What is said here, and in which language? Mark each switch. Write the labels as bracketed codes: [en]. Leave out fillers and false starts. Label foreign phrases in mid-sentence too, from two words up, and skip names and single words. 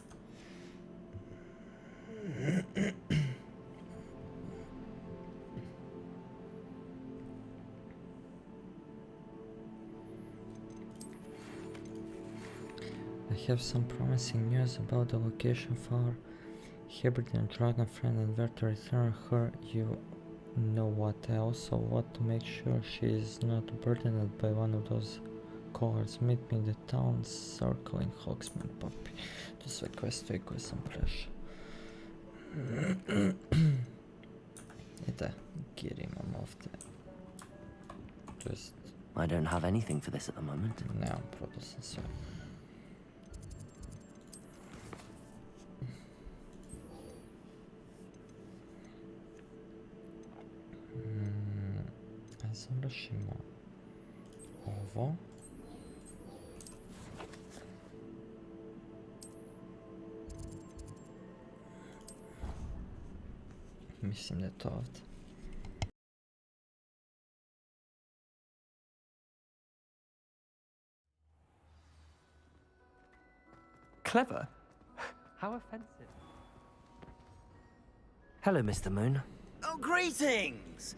[en] I have some promising news about the location of our Hebridean dragon friend and where to return her. You know what, I also want to make sure she is not burdened by one of those cowards. Meet me in the town circle in Hogsmeade, puppy. [sr] To sve koje stoji koje sam prešao. I da, gear imam ovdje. [en] Just... I don't have anything for this at the moment. [sr] Nemam, prodao sam sve. Završimo ovo. Mislim da je to ovdje. [en] Clever? How offensive. Hello, Mr. Moon. Oh, greetings!